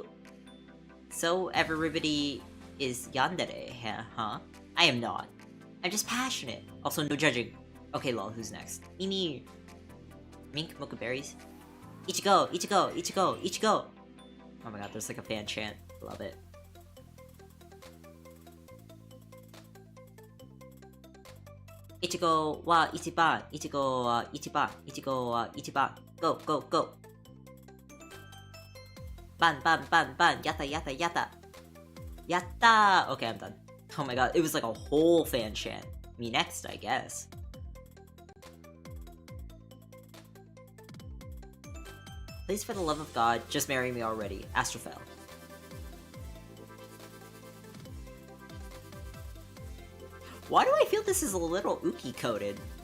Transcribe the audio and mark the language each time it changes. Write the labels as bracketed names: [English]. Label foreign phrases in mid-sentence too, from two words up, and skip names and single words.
[English] So, everybody is yandere, huh? I am not. I'm just passionate. Also, no judging. Okay, lol, who's next? Mimi! Mink, mocha berries. Ichigo, Ichigo, Ichigo, Ichigo! Oh my god, there's like a fan chant. Love it. [Japanese] Ichigo wa ichiban, Ichigo wa ichiban, Ichigo wa ichiban. Go, go, go! バン、バン、バン、バン、やった、やった、やった! Yatta! [English] Okay, I'm done. Oh my god, it was like a whole fan chant. Me next, I guess. Please, for the love of God, just marry me already. Astrophel. Why do I feel this is a little Uki-coded?